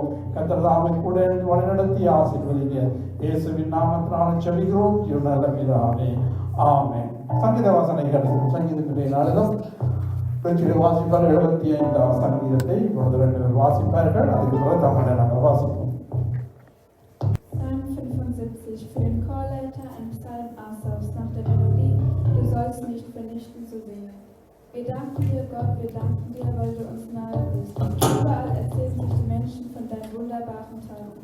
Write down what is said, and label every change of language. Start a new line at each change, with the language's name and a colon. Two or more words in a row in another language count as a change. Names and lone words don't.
Tamil: கர்த்தர் தாமே கூட வழிநடத்தி ஆசீர்வதிங்க. இயேசுவின் நாமத்தினால ஜெபிக்கிறோம் நல்ல பிதாவே, ஆமென். சங்கீத வாசனை கிடைக்கும். சங்கீதத்திலே நாளிலும் வாசிப்பார் 75 சங்கீதத்தை இப்பொழுது 2 பேர் வாசிப்பார்கள். அதுக்கு பிறகு தமிழை நாங்கள் வாசிப்போம்.
German: Psalm 75 für den Chorleiter, ein Psalm Asafs nach der Melodie, du sollst nicht vernichten so sehr. Wir danken dir, Gott, wir danken dir, weil du uns nahe bist. Überall erzählen sich die Menschen von deinen wunderbaren Taten.